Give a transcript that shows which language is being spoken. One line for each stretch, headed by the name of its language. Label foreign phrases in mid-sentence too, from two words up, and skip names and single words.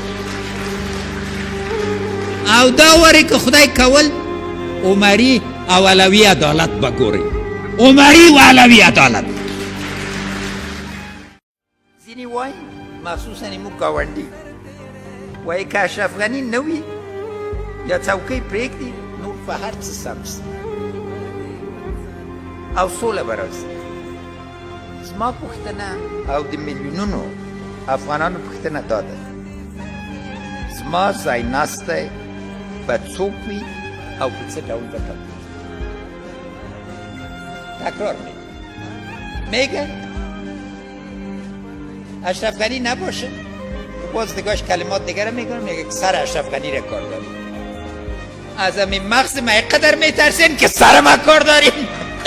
Pashto: او دا وارې که خدای کول عمري او علوي عدالت به ګورئ عمري و علوي عدالت ځینې وایي مخصوصا موږ ګاونډي وایي که اشرف غني نه وي یا څوکۍ پرېږدي نور په هر څه سم شي او سوله به راسي زما پوښتنه او د میلیونونو افغانانو پوښتنه دا ده زما ځای ناستی به څوک وي او په څه ډول به
Persian: تکرار میگه اشرف غنی نباشه باز نگاش کلمات دیگر رو میگم میگه سر اشرف غنی را کار داریم از همین مغز ما قدر میترسین که سر ما کار داریم